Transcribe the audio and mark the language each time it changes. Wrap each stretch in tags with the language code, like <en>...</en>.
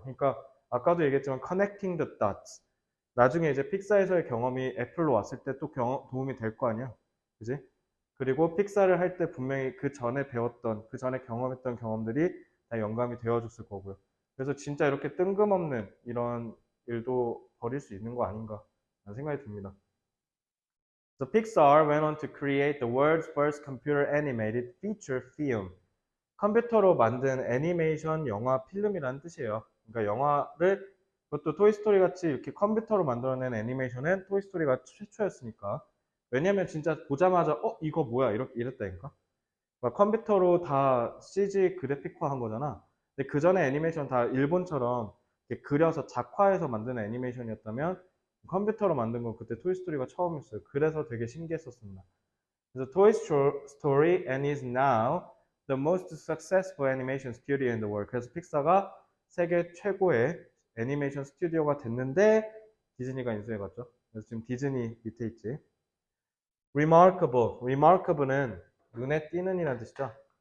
<ko>그러니까 아까도 얘기했지만</ko> <en>connecting the dots.</en> <ko>나중에 이제 픽사에서의 경험이 애플로 왔을 때 또 도움이 될 거 아니야. 그지? 그리고 픽사를 할 때 분명히 그 전에 배웠던, 그 전에 경험했던 경험들이 다 영감이 되어줬을 거고요. 그래서 진짜 이렇게 뜬금없는 이런 일도 벌일 수 있는 거 아닌가 라는 생각이 듭니다.</ko> <en>So Pixar went on to create the world's first computer animated feature film.</en> <ko>컴퓨터로 만든 애니메이션 영화 필름이라는 뜻이에요. 그러니까 그것도 토이스토리 같이 이렇게 컴퓨터로 만들어낸 애니메이션은 토이스토리가 최초였으니까. 왜냐면 진짜 보자마자, 이거 뭐야? 이랬다니까. 그러니까 컴퓨터로 다 CG 그래픽화 한 거잖아. 근데 그 전에 애니메이션 다 일본처럼 그려서 작화해서 만든 애니메이션이었다면 컴퓨터로 만든 건 그때 토이스토리가 처음이었어요. 그래서 되게 신기했었습니다. 그래서</ko> <en>Toy Story and is now the most successful animation studio in the world.</en> <ko>그래서 픽사가 세계 최고의 애니메이션 스튜디오가 됐는데 디즈니가 인수해갔죠. 그래서 지금 디즈니 밑에 있지. Remarkable는 눈에 띄는 이라는 뜻이죠.</ko>